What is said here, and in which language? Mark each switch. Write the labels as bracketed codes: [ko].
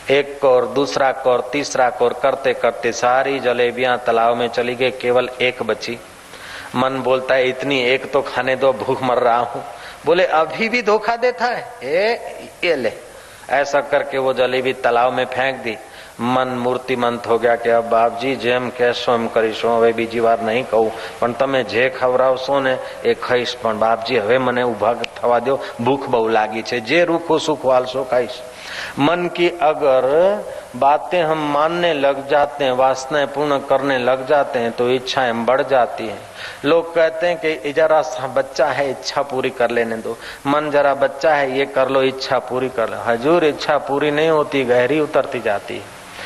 [hi] एक कौर, दूसरा कौर, तीसरा कौर करते करते सारी जलेबियां तालाब में चली गई, केवल एक बची। मन बोलता है इतनी एक तो खाने दो, भूख मर रहा हूं। बोले अभी भी धोखा देता है, ये ले। ऐसा करके वो जलेबी तालाब में फेंक दी। मन मूर्तिमंत हो गया कि अब बाप जी [gu] जेम कહેશો એમ કરીશું, હવે બીજી વાર નહીં કહું, પણ તમે જે ખવડાવશો ને એ ખાઈશ, પણ બાપજી હવે મને ઊભા થવા દો, ભૂખ બહુ લાગી છે, જે રૂખો સુખ વાલશો ખાઈશ। [hi] मन की अगर बातें हम मानने लग जाते हैं, वासनाएं पूर्ण करने लग जाते हैं तो इच्छाएं बढ़ जाती हैं। लोग कहते हैं कि जरा सा बच्चा है, इच्छा पूरी कर लेने दो। मन जरा बच्चा है, ये कर लो, इच्छा पूरी कर लो। हजूर इच्छा पूरी नहीं होती, गहरी उतरती जाती है।